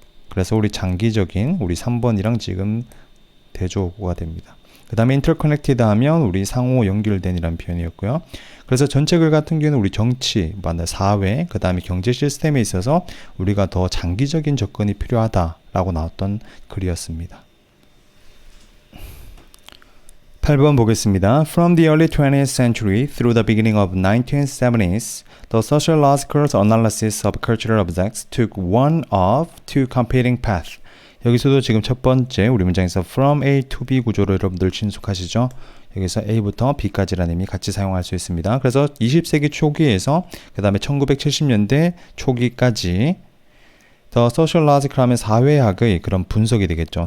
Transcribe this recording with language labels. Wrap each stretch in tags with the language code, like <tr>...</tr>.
<ko>그래서 우리 장기적인, 우리 3번이랑 지금 대조가 됩니다. 그 다음에 interconnected 하면 우리 상호 연결된이라는 표현이었고요. 그래서 전체 글 같은 경우는 우리 정치, 사회, 그 다음에 경제 시스템에 있어서 우리가 더 장기적인 접근이 필요하다라고 나왔던 글이었습니다. 8번 보겠습니다.</ko> <en>From the early 20th century through the beginning of 1970s, the sociological analysis of cultural objects took one of two competing paths.</en> <ko>여기서도 지금 첫 번째 우리 문장에서 from A to B 구조로 여러분들 친숙하시죠? 여기서 A부터 B까지라는 의미 같이 사용할 수 있습니다. 그래서 20세기 초기에서 그 다음에 1970년대 초기까지 더 소셜로지컬 하면 사회학의 그런 분석이 되겠죠.</ko>